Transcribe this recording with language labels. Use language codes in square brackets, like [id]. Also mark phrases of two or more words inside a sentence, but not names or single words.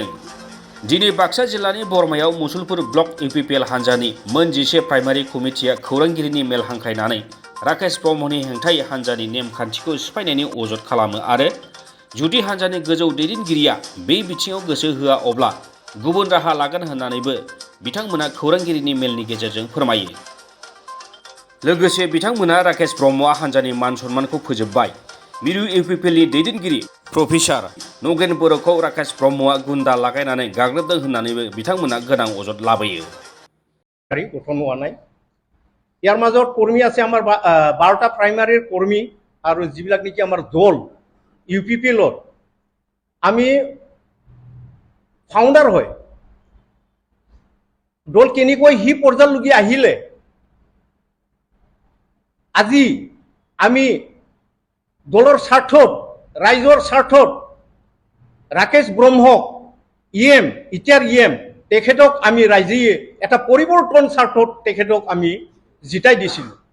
[brx] दिनै बाक्सा जिल्लानि बरमायाव मुसलपुर ब्लक UPPL हान्जानि मोन 11 [en] primary committee [brx] खौरांगिरिनि मेल हांख्रायनानै राकेश ब्रह्मनि हेंथायै हान्जानि नेमखान्थिखौ सिफायनायनि अजद खालामो आरो जुदि हान्जानि गोजौ दैदेनगिरिया बे बिथिङाव गोसो होआ अब्ला गुबुन राहा लागोन होननानैबो बिथांमोना खौरांगिरिनि मेलनि गेजेरजों फोरमायो। लोगोसे बिथांमोना राकेश ब्रह्मआ हान्जानि मान सन्मानखौ फोजोबबाय। मिरु UPPLनि दैदेनगिरि प्रफेसार नगेन बर'खौ राकेश ब्रह्मआ गुन्दा लागायनानै गाग्लोबदों होननानैबो बिथांमोना गोनां अजद लाबोयो। [as] গঠন হোৱা নাই। ইয়াৰ মাজত কৰ্মী আছে আমাৰ 12টা প্ৰাইমাৰীৰ কৰ্মী আৰু যিবিলাক নেকি আমাৰ দল UPPLৰ আমি ফাউণ্ডাৰ হয়। দল কেনেকৈ হি পৰ্যায়লৈকে আহিলে আজি আমি দলৰ স্বাৰ্থত ৰাইজৰ স্বাৰ্থত ৰাকেশ ব্ৰহ্মক ইতিয়াৰ তেখেতক আমি ৰাইজে এটা পৰিৱৰ্তন স্বাৰ্থত তেখেতক আমি জিতাই দিছিলোঁ।